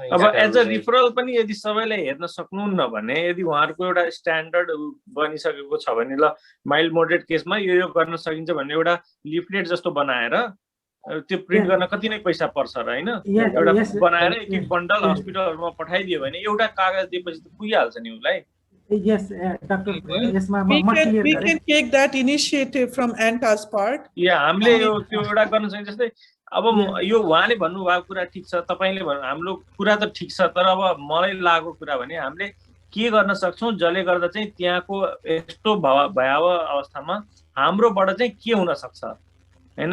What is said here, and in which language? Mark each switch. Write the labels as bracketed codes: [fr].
[ne] अब as a referral पनि यदि सबैलाई हेर्न सक्नुहुन्न भने, यदि उहाँहरूको एउटा स्ट्यान्डर्ड बनिसकेको छ भने, ल माइल्ड मोडरेट केसमा यो गर्न सकिन्छ भन्ने एउटा लिफलेट जस्तो बनाएर त्यो प्रिन्ट गर्न कति नै पैसा पर्छ र होइन, एउटा बनाएर एक एक बन्डल हस्पिटलहरुमा पठाइदियो भने एउटा कागज दिएपछि त पुगिहाल्छ नि उसलाई। [en] Yes, Dr. We can take that initiative from ANTA's part. Yeah, [ne] हामीले यो त्यो एउटा गर्न सकिन्छ। जस्तै अब यो उहाँले भन्नुभएको कुरा ठिक छ, तपाईले भन्नु हाम्रो कुरा त ठिक छ, तर अब मलाई लागेको कुरा भने हामीले के गर्न सक्छौं जसले गर्दा चाहिँ त्यहाँको यस्तो भयावह अवस्थामा हाम्रोबाट चाहिँ के हुन सक्छ हैन।